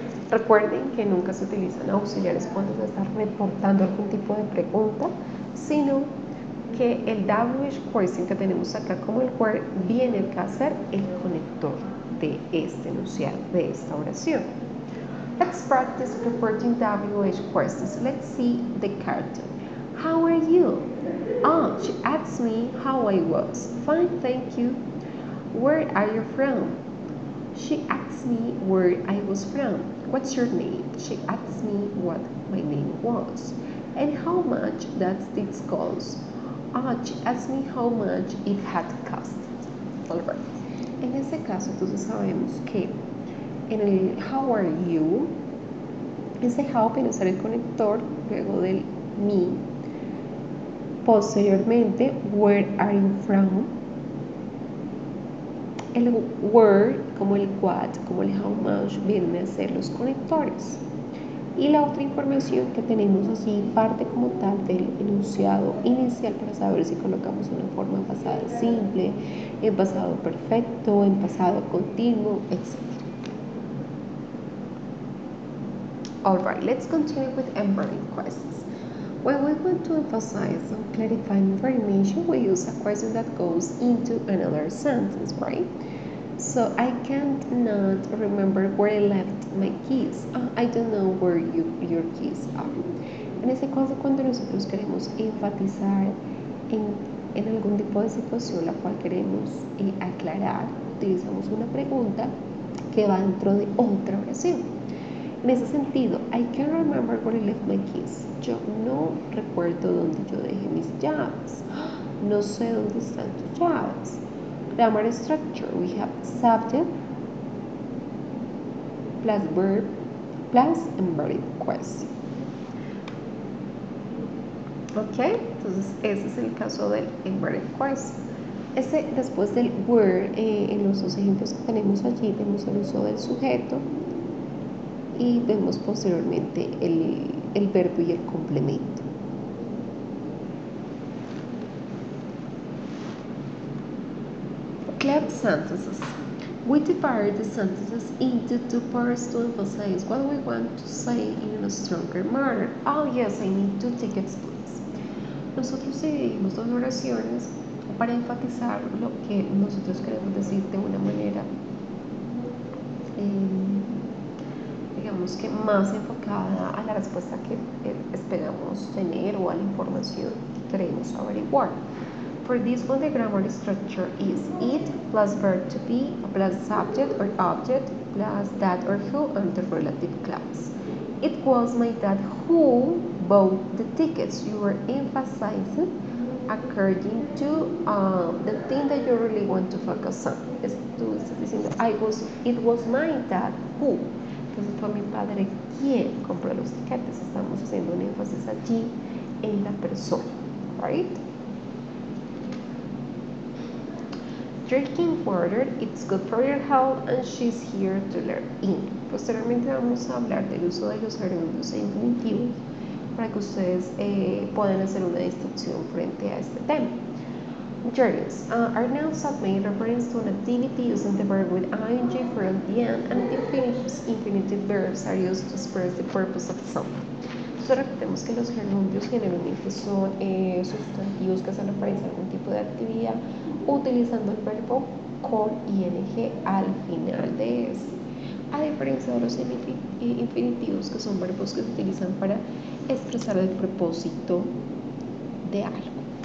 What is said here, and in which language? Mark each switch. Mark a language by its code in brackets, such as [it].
[es] Recuerden que nunca se utilizan auxiliares cuando se está reportando algún tipo de pregunta, sino que el WH question que tenemos acá como el where viene a ser el conector de este enunciado, de esta oración. [en] Let's practice reporting WH questions. Let's see the cartoon. How are you? Oh, she asked me how I was. Fine, thank you. Where are you from? She asked me where I was from. What's your name? She asked me what my name was. And how much does this cost? She asked me how much it had cost. Alright. [es] En este caso, entonces sabemos que en el [en] how are you, [es] ese how viene a ser el conector luego del me. Posteriormente, [en] where are you from? [es] El where, como el what, como el how much, vienen a ser los conectores. Y la otra información que tenemos así parte como tal del enunciado inicial para saber si colocamos una forma en pasado simple, en pasado perfecto, en pasado continuo, etc. [en] Alright, let's continue with embedding questions. When we want to emphasize or clarify information, we use a question that goes into another sentence, right? So I can't not remember where I left my keys. I don't know where your keys are. [es] En este caso, cuando nosotros queremos enfatizar en algún tipo de situación la cual queremos aclarar, utilizamos una pregunta que va dentro de otra oración. En ese sentido, [en] I can't remember where I left my keys. [es] Yo no recuerdo dónde yo dejé mis llaves. No sé dónde están tus llaves. [en] Grammar structure, we have subject plus verb plus embedded question. [es] Ok, entonces ese es el caso del embedded question. Después del where, en los dos ejemplos que tenemos allí, vemos el uso del sujeto y vemos posteriormente el verbo y el complemento. [en] Clear sentences. We divide the sentences into two parts to emphasize what we want to say in a stronger manner. Oh yes, I need 2 tickets, please. [es] Nosotros dividimos dos oraciones para enfatizar lo que nosotros queremos decir de una manera, digamos que más enfocada a la respuesta que esperamos tener o a la información que queremos averiguar. [en] For this one, the grammar structure is it plus verb to be plus subject or object plus that or who and the relative clause. It was my dad who bought the tickets. You were emphasizing according to the thing that you really want to focus on. [es] Tú estás diciendo, [en] it was my dad who. [es] Entonces fue mi padre quien compró los tiquetes. Estamos haciendo un énfasis allí en la persona, right? [en] Drinking water, it's good for your health and she's here to learn in. [es] Posteriormente vamos a hablar del uso de los gerundios e infinitivos para que ustedes puedan hacer una distinción frente a este tema. [en] Gerunds are nouns that make reference to an activity using the verb with ing for at the end, and infinitive verbs are used to express the purpose of something. [es] Entonces recordemos que los gerundios generalmente son sustantivos que hacen referencia a algún tipo de actividad utilizando el verbo con ing al final de este. A diferencia de los infinitivos, que son verbos que se utilizan para expresar el propósito de algo.